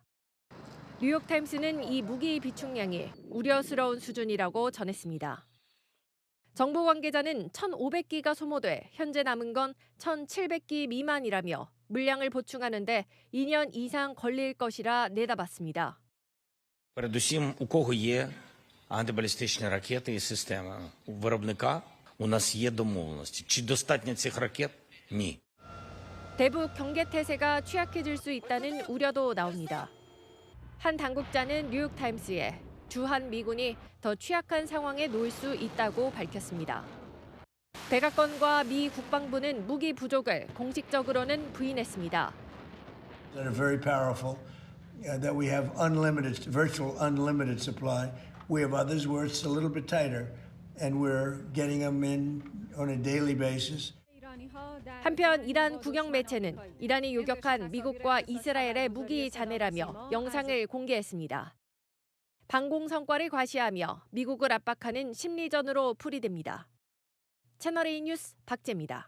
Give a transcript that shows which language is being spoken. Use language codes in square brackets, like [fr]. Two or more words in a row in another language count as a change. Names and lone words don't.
[ko] 뉴욕타임스는 이 무기 비축량이 우려스러운 수준이라고 전했습니다. 정부 관계자는 1,500기가 소모돼 현재 남은 건 1,700기 미만이라며 물량을 보충하는 데 2년 이상 걸릴 것이라 내다봤습니다. [uk] Передусім, у кого є антибалістичні ракети і системи у виробника, у нас є домовленості. Чи достатньо цих ракет? Ні. [ko] 대북 경계 태세가 취약해질 수 있다는 우려도 나옵니다. 한 당국자는 뉴욕타임스에 주한 미군이 더 취약한 상황에 놓일 수 있다고 밝혔습니다. 백악관과 미 국방부는 무기 부족을 공식적으로는 부인했습니다. [en] That are very powerful, that we have unlimited, virtual unlimited supply. We have others where it's a little bit tighter, and we're getting them in on a daily basis. [ko] 한편 이란 국영 매체는 이란이 요격한 미국과 이스라엘의 무기 잔해라며 영상을 공개했습니다. 방공 성과를 과시하며 미국을 압박하는 심리전으로 풀이됩니다. 채널A 뉴스 박재입니다.